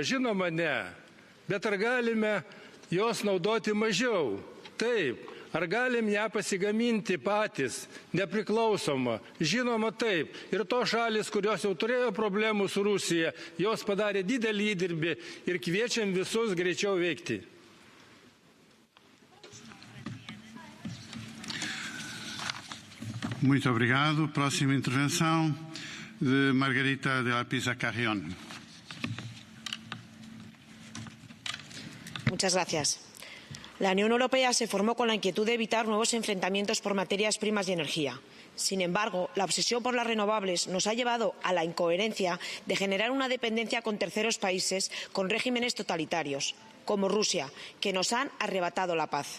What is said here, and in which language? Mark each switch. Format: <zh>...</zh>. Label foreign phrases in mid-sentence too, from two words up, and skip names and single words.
<lt>Žinoma, ne. Bet ar galime jos naudoti mažiau? Taip. Ar galim ją pasigaminti patys, nepriklausomą? Žinoma, taip. Ir to šalis, kurios jau turėjo problemų su Rusija, jos padarė didelį įdirbį ir kviečiam visus greičiau veikti.</lt> <pt>Muito obrigado. Próxima intervenção de Margarita de la Pisa Carrión.</pt> <es>Muchas gracias. La Unión Europea se formó con la inquietud de evitar nuevos enfrentamientos por materias primas y energía. Sin embargo, la obsesión por las renovables nos ha llevado a la incoherencia de generar una dependencia con terceros países con regímenes totalitarios, como Rusia, que nos han arrebatado la paz.</es>